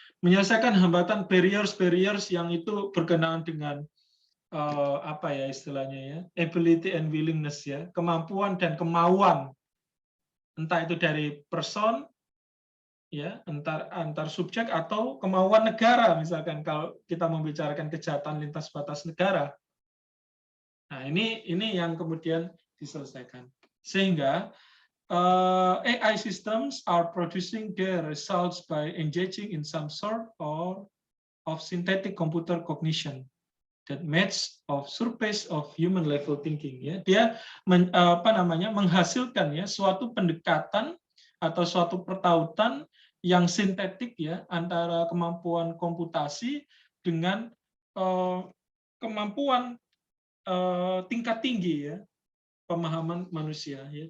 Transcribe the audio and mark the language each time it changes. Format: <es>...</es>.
<id>Menyelesaikan hambatan barriers yang itu berkenaan dengan apa ya istilahnya ya,</id> <en>ability and willingness</en> <id>ya, kemampuan dan kemauan, entah itu dari person ya, antar subjek atau kemauan negara, misalkan kalau kita membicarakan kejahatan lintas batas negara. Nah, ini yang kemudian diselesaikan. Sehingga</id> <en>AI systems are producing their results by engaging in some sort of synthetic computer cognition that match of surface of human level thinking.</en> <id>Ya, dia menghasilkan ya suatu pendekatan atau suatu pertautan yang sintetik ya antara kemampuan komputasi dengan kemampuan tingkat tinggi ya pemahaman manusia ya.</id>